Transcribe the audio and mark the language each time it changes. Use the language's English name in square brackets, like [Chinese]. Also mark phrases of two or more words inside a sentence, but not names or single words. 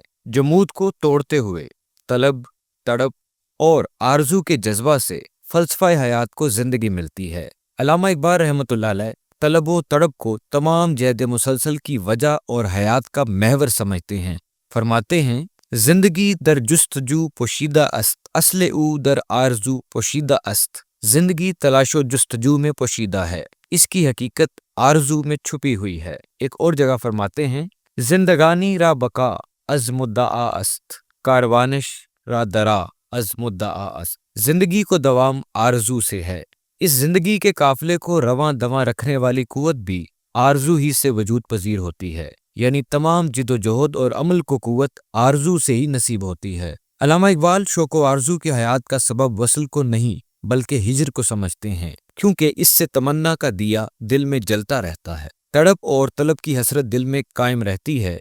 [Urdu] جمود کو توڑتے ہوئے طلب، تڑپ اور آرزو کے جذبہ سے فلسفہ حیات کو زندگی ملتی ہے۔ علامہ اقبال رحمۃ اللہ علیہ طلب و تڑپ کو تمام جہد مسلسل کی وجہ اور حیات کا محور سمجھتے ہیں۔ فرماتے ہیں، [Persian] زندگی در جستجو پوشیدہ است، اصل او در آرزو پوشیدہ است۔ [Urdu] زندگی تلاش و جستجو میں پوشیدہ ہے، اس کی حقیقت آرزو میں چھپی ہوئی ہے۔ ایک اور جگہ فرماتے ہیں، [Persian] زندگانی را بقا از مدعا است، کاروانش را درا از مدعا است۔ [Urdu] زندگی کو دوام آرزو سے ہے۔ اس زندگی کے قافلے کو رواں دواں رکھنے والی قوت بھی آرزو ہی سے وجود پذیر ہوتی ہے، یعنی تمام جد و جہد اور عمل کو قوت آرزو سے ہی نصیب ہوتی ہے۔ علامہ اقبال شوق و آرزو کی حیات کا سبب وصل کو نہیں بلکہ ہجر کو سمجھتے ہیں، کیونکہ اس سے تمنا کا دیا دل میں جلتا رہتا ہے، تڑپ اور طلب کی حسرت دل میں قائم رہتی ہے۔